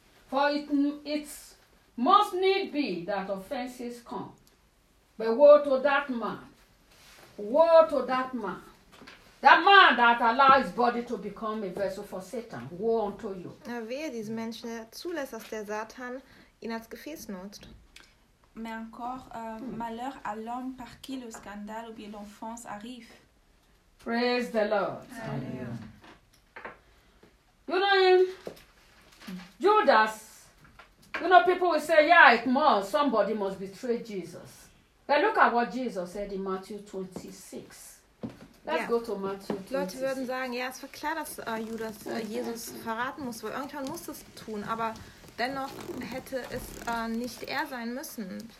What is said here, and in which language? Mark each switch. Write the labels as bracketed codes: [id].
[en] For it must need be that offenses come. But woe to that man. Woe to that man. That man that allows his body to become a vessel for Satan. Woe unto you. [de] Wehe diesem Menschen, der zulässt, dass der Satan ihn als Gefäß nutzt. [fr] Mais encore, malheur à l'homme par qui le scandale ou bien l'offense arrive. [en] Praise the Lord. Hallelujah. You know, in Judas, you know, people will say, yeah, it must, somebody must betray Jesus. But look at what Jesus said in Matthew 26. Let's go to Matthew 26. [de] Leute würden sagen, ja, es war klar, dass Judas Jesus verraten muss, weil irgendwann muss es tun, aber dennoch hätte es nicht er sein müssen.